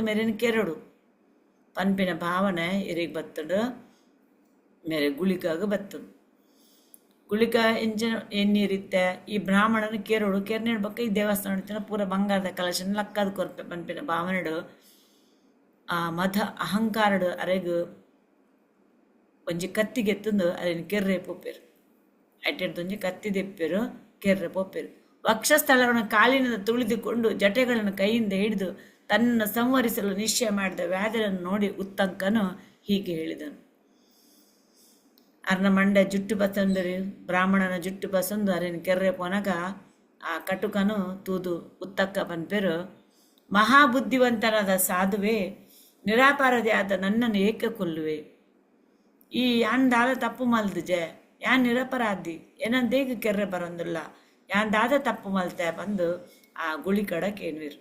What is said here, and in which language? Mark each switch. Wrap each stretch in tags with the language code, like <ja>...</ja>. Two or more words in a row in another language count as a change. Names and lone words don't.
<tcy>ಮೇರಿನ ಕೆರಡು ಪನ್ಪಿನ ಭಾವನೆ ಎರಿಗೆ ಬತ್ತಡು ಮೇರೆ ಗುಳಿಕಾಗ ಬತ್ತದು ಗುಳಿಕ ಎನ್ನೀರಿತ್ತೆ ಈ ಬ್ರಾಹ್ಮಣನ ಕೇರೋಡು ಕೆರ್ನಿಡ್ಬೇಕು ಈ ದೇವಸ್ಥಾನ ಪೂರ ಬಂಗಾರದ ಕಲಶನ ಲಕ್ಕದ ಕೊರ್ಪೆ ಪನ್ಪಿನ ಭಾವನೆಡು ಆ ಮದ ಅಹಂಕಾರಡು ಅರೆಗು ಒಂಜಿ ಕತ್ತಿಗೆ ಎತ್ತಂದು ಅದನ್ನು ಕೆರ್ರೆ ಪೋಪೇರು ಐಟೆಡ್ದೊಂಜಿ ಕತ್ತಿ ದೆಪ್ಪೆರು ಕೆರ್ರೆ ಪೋಪೇರು.</tcy> <kn>ವಕ್ಷಸ್ಥಳವನ್ನು ಕಾಲಿನಿಂದ ತುಳಿದುಕೊಂಡು ಜಟೆಗಳನ್ನು ಕೈಯಿಂದ ಹಿಡಿದು ತನ್ನನ್ನು ಸಂವರಿಸಲು ನಿಶ್ಚಯ ಮಾಡಿದ ವ್ಯಾಧರನ್ನು ನೋಡಿ ಉತ್ತಂಕನು ಹೀಗೆ ಹೇಳಿದನು.</kn> <tcy>ಅರ್ನ ಮಂಡೆ ಜುಟ್ಟು ಬಸಂದರಿ ಬ್ರಾಹ್ಮಣನ ಜುಟ್ಟು ಬಸಂದು ಅರಿನ ಕೆರ್ರೆ ಪೊನಗ ಆ ಕಟುಕನು ತೂದು ಉತ್ತಕ್ಕ ಪನ್ಪೆರು</tcy> <kn>ಮಹಾಬುದ್ಧಿವಂತನಾದ ಸಾಧುವೆ ನಿರಾಪಾರದೆ ಆದ ನನ್ನನ್ನು ಏಕೆ ಕೊಲ್ಲುವೆ.</kn> <tcy>ಈ ದಾದ ತಪ್ಪು ಮಲ್ದಿಜೆ ಯಾನ್ ನಿರಪರಾಧಿ ಏನಂದೇಗ ಕೆರ್ರೆ ಬರೋದಿಲ್ಲ ದಾದ ತಪ್ಪು ಮಲ್ತೆ ಬಂದು ಆ ಗುಳಿ ಕಡಕ್ಕೆ ಏನ್ವಿರು.</tcy>